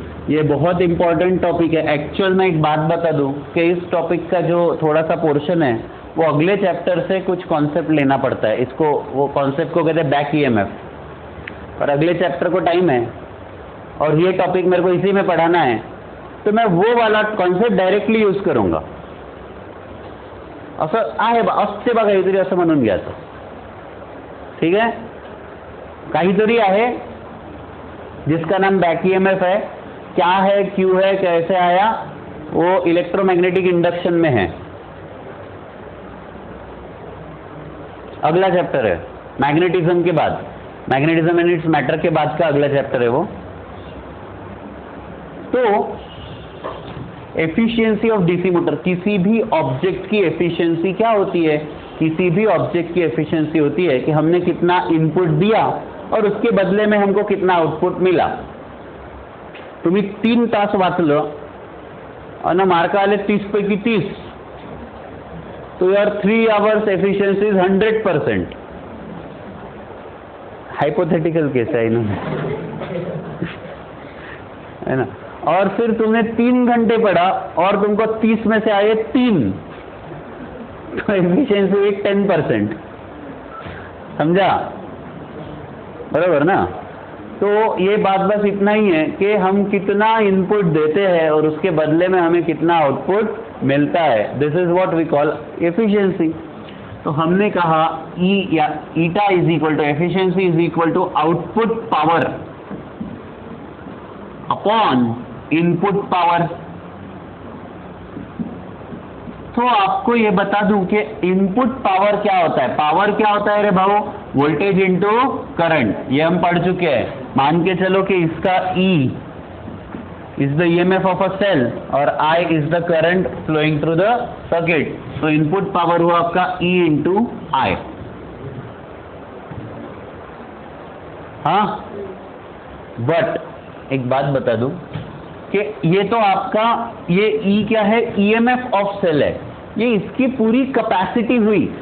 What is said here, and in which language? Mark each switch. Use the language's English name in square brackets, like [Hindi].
[Hindi] ये बहुत important topic है। एक्चुअल में एक बात बता दूं कि इस टॉपिक का जो थोड़ा सा पोर्शन है वो अगले चैप्टर से कुछ कॉन्सेप्ट लेना पड़ता है। इसको, वो कॉन्सेप्ट को कहते हैं बैक ईएमएफ, और अगले चैप्टर को टाइम है और ये टॉपिक मेरे को इसी में पढ़ाना है, तो मैं वो वाला कॉन्सेप्ट डायरेक्टली यूज करूंगा। [Marathi] असं आहे असते बघा काहीतरी असं म्हणून घ्यायचं, [Hindi] ठीक है। काहीतरी आहे जिसका नाम बैक ईएमएफ है। क्या है, क्यों है, कैसे आया, वो इलेक्ट्रोमैग्नेटिक इंडक्शन में है। अगला चैप्टर है मैग्नेटिज्म के बाद, मैग्नेटिज्म एंड इट्स मैटर के बाद का अगला चैप्टर है वो। तो एफिशिएंसी ऑफ डीसी मोटर, किसी भी ऑब्जेक्ट की एफिशिएंसी क्या होती है? किसी भी ऑब्जेक्ट की एफिशिएंसी होती है कि हमने कितना इनपुट दिया और उसके बदले में हमको कितना आउटपुट मिला. [Marathi] तुम्ही 3 तास वाचलं आणि मार्क आले 30 पैकी 30, [English] तो your 3 hours efficiency is 100%. [Hindi] Hypothetical case है ना. और फिर तुमने 3 घंटे पढ़ा और तुमको 30 में से आए 3, तो एफिशिएंसी हुई 10%. समझा? बराबर ना. तो ये बात बस इतना ही है कि हम कितना इनपुट देते हैं और उसके बदले में हमें कितना आउटपुट मिलता है. [English] This is what we call efficiency. [Hindi] तो हमने कहा [English] E या eta is equal to efficiency is equal to output power upon input power. [Hindi] तो आपको ये बता दूं कि इनपुट पावर क्या होता है. पावर क्या होता है रे भाऊ? Voltage into current. ये हम पढ़ चुके हैं. मान के चलो कि इसका [English] E is the EMF of a cell और I is the current flowing through the circuit. [Hindi] तो इनपुट पावर हुआ आपका E into I. हाँ, बट एक बात बता दूं कि ये तो आपका ये E क्या है? EMF ऑफ सेल है. ये इसकी पूरी कैपेसिटी हुई.